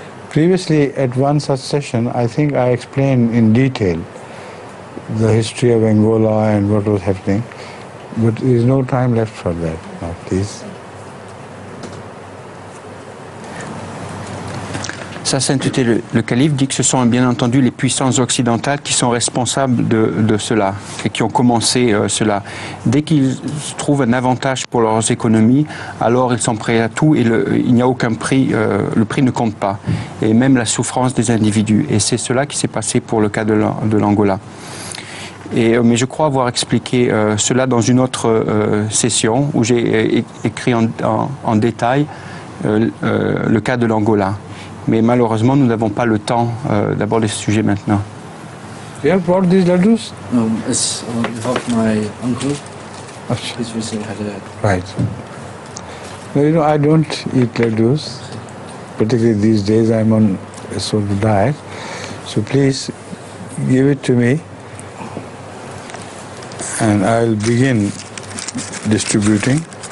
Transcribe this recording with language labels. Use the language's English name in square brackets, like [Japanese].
[English] Previously at one such session, I think I explained in detail the history of Angola and what was happening, but there is no time left for that now, please. [French] Sa Sainteté le Calife dit que ce sont bien entendu les puissances occidentales qui sont responsables de cela et qui ont commencé cela. Dès qu'ils trouvent un avantage pour leurs économies, alors ils sont prêts à tout et il n'y a aucun prix, le prix ne compte pas, et même la souffrance des individus. Et c'est cela qui s'est passé pour le cas de l'Angola. Mais je crois avoir expliqué cela dans une autre session où j'ai écrit en détail le cas de l'Angola. Mais malheureusement, nous n'avons pas le temps d'aborder ce sujet maintenant. [English] You have brought these laddus? No, it's on behalf of my uncle. He's recently had a... Right. No, you know, I don't eat laddus. Particularly these days, I'm on a sort of diet. So please give it to me, and I'll begin distributing.